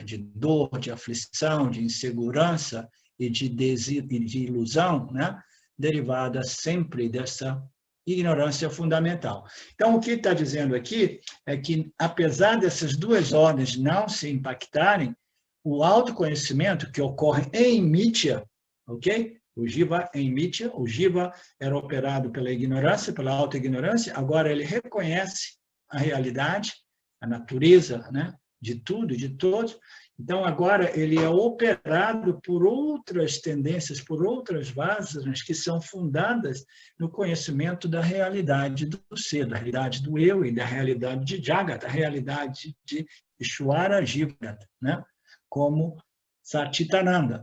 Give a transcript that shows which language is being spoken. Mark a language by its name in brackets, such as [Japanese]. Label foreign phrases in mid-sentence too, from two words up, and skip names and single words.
[Portuguese] De dor, de aflição, de insegurança e de ilusão, né? Derivada sempre dessa ignorância fundamental. Então, o que está dizendo aqui é que, apesar dessas duas ordens não se impactarem, o autoconhecimento que ocorre em Mitya, ok? O jiva em Mitya, o jiva era operado pela ignorância, pela auto-ignorância, agora ele reconhece a realidade, a natureza, né, de tudo, de todos. Então, agora ele é operado por outras tendências, por outras vasanas que são fundadas no conhecimento da realidade do ser, da realidade do eu e da realidade de Jagat, a realidade de [Sanskrit] Ishvara Jivat, [Portuguese] né, como Satchitananda.